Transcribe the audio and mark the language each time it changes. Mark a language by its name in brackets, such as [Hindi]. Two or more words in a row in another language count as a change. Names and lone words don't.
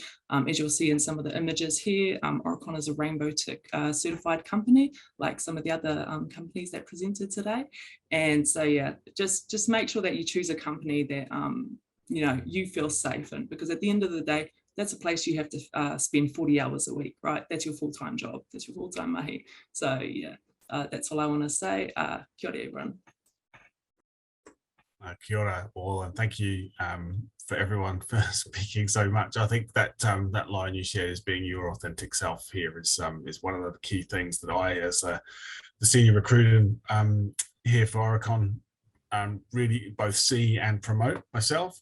[English] As you'll see in some of the images here, Aurecon is a rainbow tick certified company, like some of the other companies that presented today. And so yeah, just make sure that you choose a company that you know, you feel safe in, because at the end of the day, that's a place you have to spend 40 hours a week, right? That's your full-time job. That's your full-time mahi. So yeah, that's all I want to say. [Māori] Kia ora, everyone. Kia ora [English] all, and thank you for everyone for speaking so much. I think that that line you shared as being your authentic self here is one of the key things that I, as the senior recruiter here for Aurecon, really both see and promote myself.